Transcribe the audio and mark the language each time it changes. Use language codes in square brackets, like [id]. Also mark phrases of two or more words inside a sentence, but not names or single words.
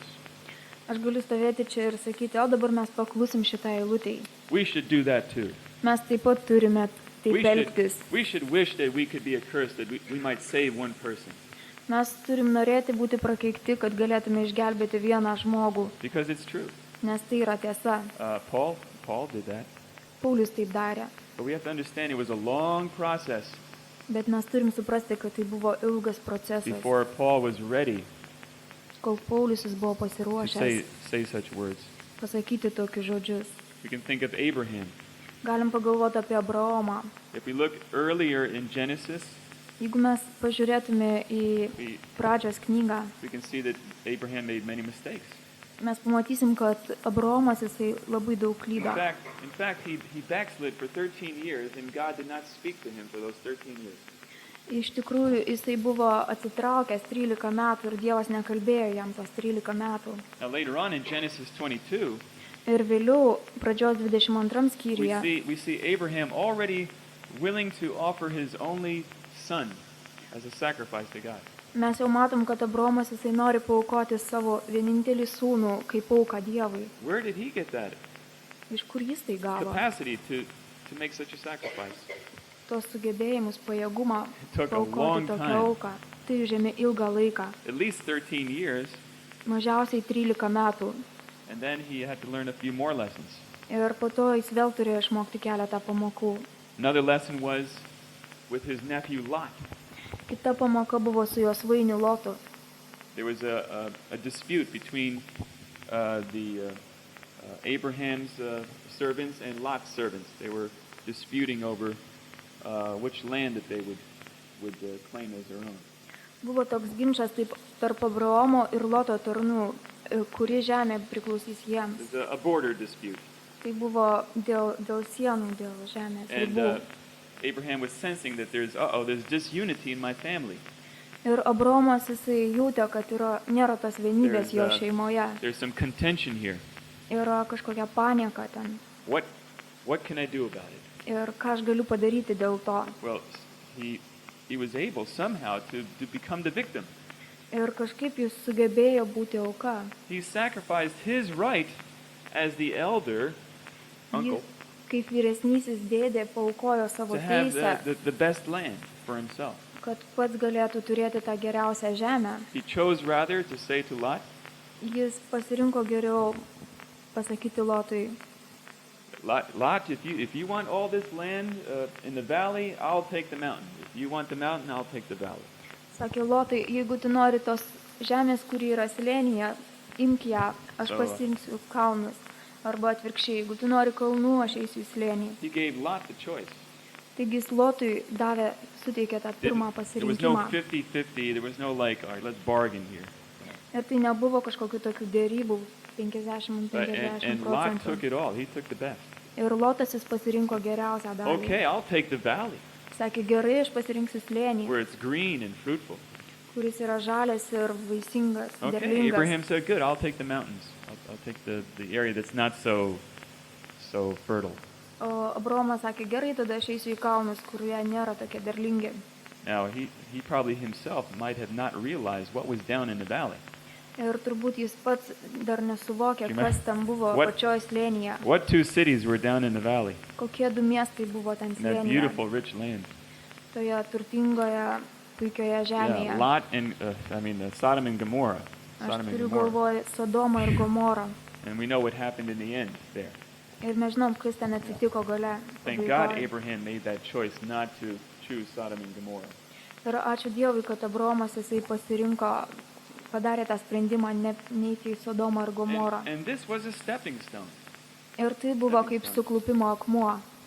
[lt] Aš galiu stovėti čia ir sakyti, o dabar mes paklusim šitą eilutę. [en] We should do that too. [lt] Mes taip pat turime taip elgtis. [en] We should wish that we could be accursed, that we might save one person. [lt] Mes turim norėti būti prakeikti, kad galėtume išgelbėti vieną žmogų, [en] Because it's true. [lt] nes tai yra tiesa. [en] Paul did that. [lt] Paulius taip darė. [en] But we have to understand it was a long process [lt] Bet mes turim suprasti, kad tai buvo ilgas procesas, [en] before Paul was ready [lt] kol Paulius jis buvo [en] to [lt] pasiruošęs [en] say such words. [lt] pasakyti tokius žodžius. [en] We can think of Abraham. [lt] Galim pagalvoti apie Abraomą. [en] If we look earlier in Genesis, [lt] Jeigu mes pažiūrėtume į [en] we, [lt] pradžios knygą, [en] we can see that Abraham made many mistakes. [lt] mes pamatysim, kad Abraomas jisai labai daug [en] In [lt] klydo. [en] fact, he backslid for 13 years, and God did not speak to him for those 13 years. [lt] Iš tikrųjų, jisai buvo atsitraukęs 13 metų ir Dievas nekalbėjo jam tos 13 metų. [en] Now, later on in Genesis 22, [lt] Ir vėliau, pradžios 22 skyriuje, [en] we see Abraham already willing to offer his only son as a sacrifice to God. [lt] mes jau matom, kad Abraomas jisai nori paaukoti savo vienintelį sūnų kaip auką Dievui. [en] Where did he get that [lt] Iš kur jis tai gavo? [en] capacity to make such a sacrifice? [lt] Tos sugebėjimus, pajėgumą [en] It took a long [lt] paaukoti tokią [en] time. [lt] auką. Tai užėmė ilgą laiką, [en] At least 13 years, [lt] mažiausiai 13 metų. [en] and then he had to learn a few more lessons. [lt] Ir po to jis vėl turėjo išmokti keletą pamokų. [en] Another lesson was with his nephew Lot. [lt] Kita pamoka buvo su jos vainiu Lotu. [en] There was a dispute between Abraham's servants and Lot's servants. They were disputing over which land that they would claim as their own. [lt] Buvo toks ginčas taip tarp Abraomo ir Loto tarnų, kuri žemė priklausys jiems. [en] It was a border dispute. [lt] Tai buvo dėl sienų, dėl žemės [en] And [lt] ribų. [en] Abraham was sensing that there's disunity in my family. [lt] Ir Abraomas jisai jautė, kad nėra tos vienybės jo šeimoje. [en] There's some contention here. [lt] Yra kažkokia panieka ten. [en] What can I do about it? [lt] Ir ką aš galiu padaryti dėl to. [en] Well, he was able somehow to become the victim. [lt] Ir kažkaip jis sugebėjo būti auka. [en] He sacrificed his right as the elder, uncle, [lt] Jis, kaip vyresnysis dėdė, paaukojo savo [en] to have [lt] teisę, [en] the best land for himself. [lt] kad pats galėtų turėti tą geriausią žemę. [en] He chose rather to say to Lot, Jis pasirinko geriau pasakyti Lotui, Lot, if you want all this land in the valley, I'll take the mountain. If you want the mountain, I'll take the valley. [lt] sakė Lotai, jeigu tu nori tos žemės, kuri yra slėnyje, imk ją, aš pasiimsiu kalnus. Arba atvirkščiai, jeigu tu nori kalnų, aš eisiu į slėnį. [en] He gave Lot the choice. [lt] Taigi jis Lotui suteikė tą pirmą [en] There was no [lt] pasirinkimą. [en] 50-50. There was no like, all right, let's bargain here. [lt] Ir tai nebuvo kažkokių tokių dėrybų 50-50 [en] And Lot [lt] procentų. [en] took it all. He took the best. [lt] Ir Lotas jis pasirinko geriausią dalį. [en] Okay, I'll take the valley [lt] Sakė, gerai, aš pasirinksiu slėnį, [en] where it's green and fruitful. [lt] kuris yra žalias ir vaisingas, [en] Okay, [lt] derlingas. [en] Abraham said, good, I'll take the mountains. I'll take the area that's not so fertile. [lt] O Abraomas sakė, gerai, tada aš eisiu į kalnus, kurie nėra tokie derlingi. [en] Now, he probably himself might have not realized what was down in the valley. [lt] Ir turbūt jis pats dar nesuvokė, Žinai, kas ten buvo [en] what- [lt] pačioj slėnyje. [en] What two cities were down in the valley? [lt] Kokie du miestai buvo ten [en] In that [lt] slėnyje, [en] beautiful, rich land. [lt] toje turtingoje, puikioje žemėje. [en] Yeah, Lot and, Sodom and Gomorrah. [lt] Aš [en] Sodom and [lt] turiu [en] Gomorrah. [lt] galvoje Sodomą ir Gomorą. [en] And we know what happened in the end there. [lt] Ir mes žinom, kas ten atsitiko gale. [en] Thank God [lt] pabaigoj. [en] Abraham made that choice not to choose Sodom and Gomorrah. [lt] Ir ačiū Dievui, kad Abraomas jisai pasirinko, padarė tą sprendimą neiti į Sodomą ir Gomorą. [en] And this was a stepping stone. [lt] Ir tai buvo kaip suklupimo akmuo.